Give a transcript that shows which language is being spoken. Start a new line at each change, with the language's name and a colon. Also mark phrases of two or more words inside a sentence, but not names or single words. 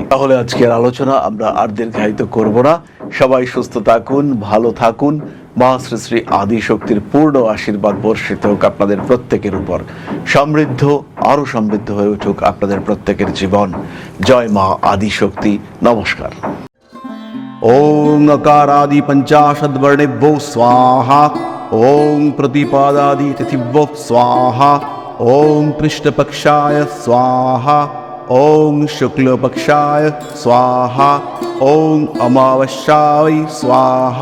Bangla: তাহলে আজকের আলোচনা আমরা আর দীর্ঘায়িত করব না। সবাই সুস্থ থাকুন, ভালো থাকুন। মা শ্রী শ্রী আদি শক্তির পূর্ণ আশীর্বাদ বর্ষিত হোক আপনাদের প্রত্যেকের উপর। সমৃদ্ধ, আরো সমৃদ্ধ হয়ে উঠুক আপনাদের প্রত্যেকের জীবন। জয় মা আদি শক্তি। নমস্কার।
Sanskrit: ओम अकारादि पंचाशद्वर्णेभ्यो स्वाहा। ओम प्रतिपादादि तिथिभ्यो स्वाहा। ओम कृष्णपक्षाय स्वाहा। ओम शुक्लपक्षाय स्वाहा। ओम अमावस्याय स्वाहा।